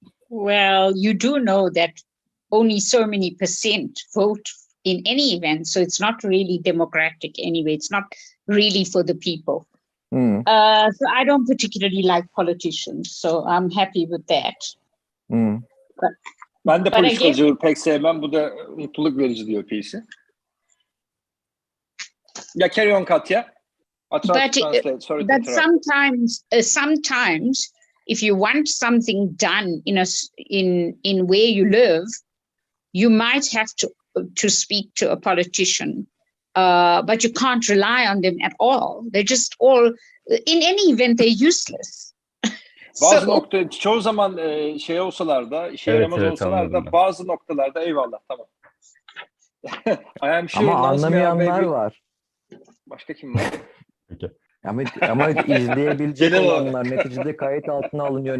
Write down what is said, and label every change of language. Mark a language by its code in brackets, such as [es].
[en] Well, you do know that only so many percent vote in any event, so it's not really democratic anyway. It's not really for the people. So I don't particularly like politicians, so I'm happy with that. [tr] Ben de politikacılığı pek sevmem. Bu da mutluluk verici diyor PC. [en] Yeah, carry on, Katya. I'll try to translate. Sorry but sometimes, if you want something done in where you live, you might have to speak to a politician, but you can't rely on them at all. They're just all, in any event, they're useless. [tr] Bazı nokta, çoğu zaman şey olsalar da, işe yaramaz olsalar da, bazı noktalarda eyvallah, tamam. [en] I am sure. [tr] Ama anlamayanlar var. Başka kim var? Ama izleyebilecek olanlar neticede kayıt altına alınıyor.